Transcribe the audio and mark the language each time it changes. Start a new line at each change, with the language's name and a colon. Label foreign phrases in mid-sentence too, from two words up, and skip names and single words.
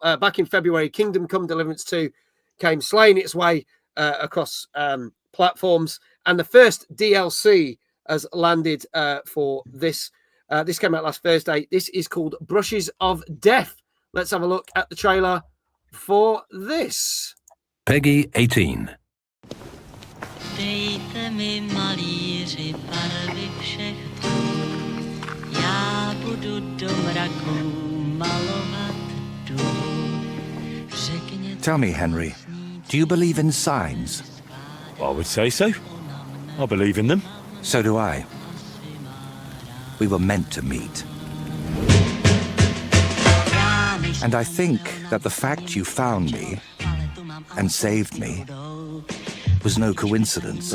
English: Back in February, Kingdom Come Deliverance 2 came slaying its way across platforms. And the first DLC has landed for this. This came out last Thursday. This is called Brushes of Death. Let's have a look at the trailer for this. Peggy 18.
Czech: Dejte mi malíři barvy všechny, já budu do mraku malovat dům.
English: Tell me, Henry, do you believe in signs? I would say so. I believe in them. So do I. We were meant to meet. And I think that the fact you found me and saved me was no coincidence.